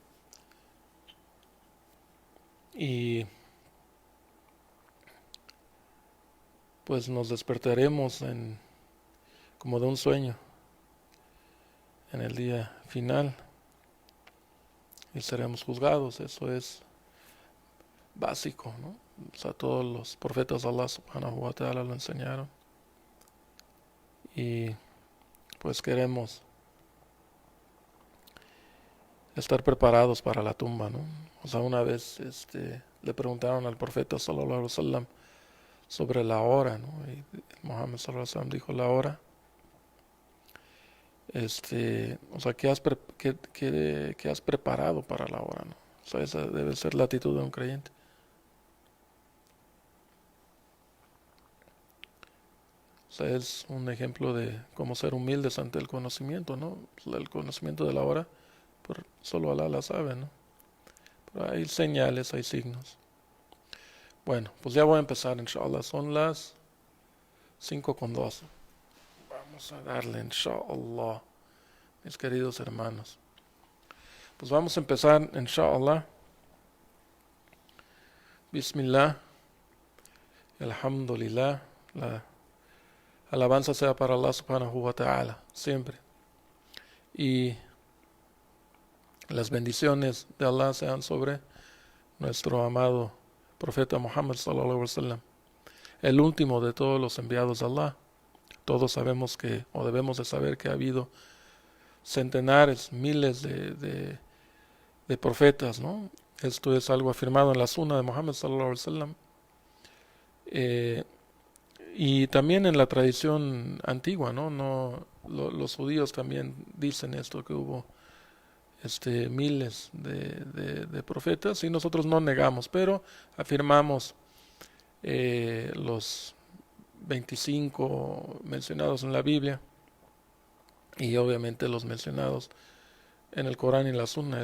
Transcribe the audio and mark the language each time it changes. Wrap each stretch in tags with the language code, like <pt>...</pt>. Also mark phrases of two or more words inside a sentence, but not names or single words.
<es>Y pues nos despertaremos como de un sueño en el día final y seremos juzgados. Eso es básico, ¿no? O sea, todos los profetas de Allah</es> <ar>سبحانه وتعالى</ar> <es>lo enseñaron. Y pues queremos estar preparados para la tumba, ¿no? O sea, una vez le preguntaron al profeta</es> <ar>صلى الله عليه وسلم</ar> <es>sobre la hora, ¿no? Y Muhammad</es> <ar>صلى الله عليه وسلم</ar> <es>dijo la hora. O sea, ¿qué has preparado para la hora, ¿no? O sea, esa debe ser la actitud de un creyente. O sea, es un ejemplo de cómo ser humildes ante el conocimiento, ¿no? El conocimiento de la hora, pues solo Allah la sabe, ¿no? Pero hay señales, hay signos. Bueno, pues ya voy a empezar, inshallah. Son las 5:12. Vamos a darle, inshallah, mis queridos hermanos. Pues vamos a empezar, inshallah.</es> <ar>بسم الله. الحمد لله.</ar> <es>La alabanza sea para Allah</es> <ar>سبحانه وتعالى,</ar> <es>siempre. Y las bendiciones de Allah sean sobre nuestro amado profeta Muhammad</es> <ar>صلى الله عليه وسلم,</ar> <es>el último de todos los enviados de Allah. Todos sabemos que, o debemos de saber que ha habido centenares, miles de profetas, ¿no? Esto es algo afirmado en la Sunna de Muhammad</es> <ar>صلى الله عليه وسلم.</ar> <es>Y también en la tradición antigua, ¿no? Los judíos también dicen esto, que hubo miles de profetas, y nosotros no negamos, pero afirmamos los 25 mencionados en la Biblia y obviamente los mencionados en el Corán y la Sunna.</es>